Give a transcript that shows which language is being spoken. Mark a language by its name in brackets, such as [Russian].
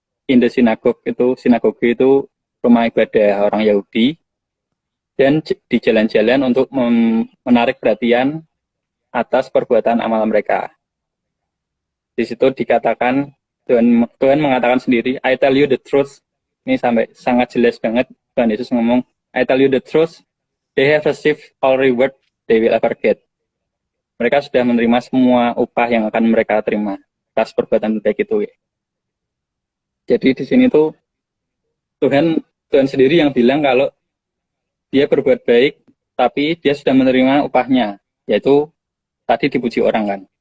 [English] in the synagogue [Indonesian] itu, sinagoge itu rumah ibadah orang Yahudi, dan di jalan-jalan untuk menarik perhatian atas perbuatan amal mereka. Di situ dikatakan, Tuhan mengatakan sendiri, [English] I tell you the truth. [Indonesian] Ini sampai sangat jelas banget. Tuhan Yesus ngomong, [English] I tell you the truth, they have received all reward they will ever get. [Indonesian] Mereka sudah menerima semua upah yang akan mereka terima atas perbuatan baik itu. Jadi di sini tuh Tuhan sendiri yang bilang kalau dia berbuat baik, tapi dia sudah menerima upahnya, yaitu tadi dipuji orang kan.